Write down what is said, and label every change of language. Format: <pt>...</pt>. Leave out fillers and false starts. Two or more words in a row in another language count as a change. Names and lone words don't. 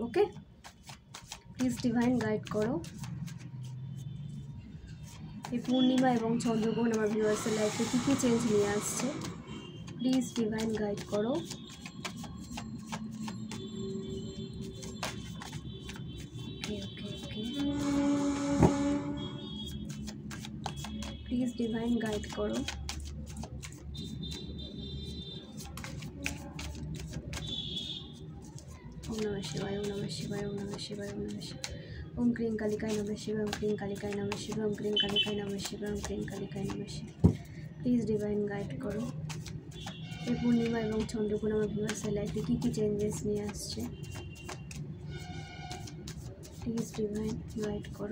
<bn>ওকে,</bn> <en>please divine guide</en> <bn>করো এই পূর্ণিমা এবং চন্দ্রগ্রহণ আমার ভিউয়ার্সের লাইফে কী কী চেঞ্জ নিয়ে আসছে।</bn> <en>please divine guide</en> <bn>করো।</bn> <en>please divine guide</en> <bn>করো।</bn> <sa>ओम नमः शिवाय, ओम नमः शिवाय, ओम नमः शिवाय, ओम नमः शिवाय। ओम क्रिं कालिकाय नमः शिवाय, ओम क्रिं कालिकाय नमः शिवाय, ओम क्रिं कालिकाय नमः शिवाय, ओम क्रिं कालिकाय नमः शिवाय।</sa> <en>please divine guide</en> <bn>করো এই পূর্ণিমা এবং চন্দ্রগ্রহণ আমার ভিউয়ার্সের লাইফে কী কী চেঞ্জেস নিয়ে আসছে।</bn> <en>please divine guide</en> <bn>করো।</bn>